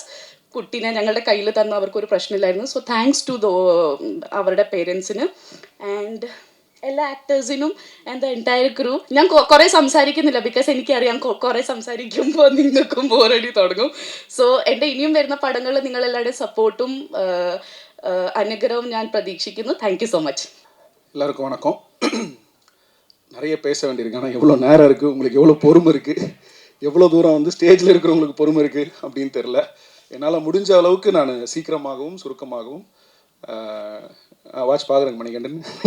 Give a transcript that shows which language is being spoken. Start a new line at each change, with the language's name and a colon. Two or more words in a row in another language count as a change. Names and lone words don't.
Malayalam: കുട്ടീനെ ഞങ്ങളുടെ കയ്യിൽ തന്ന അവർക്കൊരു പ്രശ്നമില്ലായിരുന്നു.
English: So thanks to
Malayalam: അവരുടെ പേരൻസിന് ആൻഡ് എല്ലാ ആക്ടേഴ്സിനും
English: and the entire crew.
Malayalam: ഞാൻ കുറേ സംസാരിക്കുന്നില്ല ബിക്കോസ് എനിക്കറിയാം കുറേ സംസാരിക്കുമ്പോൾ നിങ്ങൾക്കും ബോറടി തുടങ്ങും. സോ എൻ്റെ ഇനിയും വരുന്ന പടങ്ങളിൽ നിങ്ങളെല്ലാവരുടെയും സപ്പോർട്ടും അനുഗ്രഹവും ഞാൻ പ്രതീക്ഷിക്കുന്നു.
English: Thank you so much.
Tamil: எல்லாருக்கும் வணக்கம். நிறைய பேச வேண்டியிருக்கு, ஆனால் எவ்வளோ நேரம் இருக்குது, உங்களுக்கு எவ்வளோ பொறுமை இருக்குது, எவ்வளோ தூரம் வந்து ஸ்டேஜில் இருக்கிறவங்களுக்கு பொறுமை இருக்குது அப்படின்னு தெரில. என்னால் முடிஞ்ச அளவுக்கு நான் சீக்கிரமாகவும் சுருக்கமாகவும் வாட்ச் பார்க்குறேங்க மணிகண்டன்.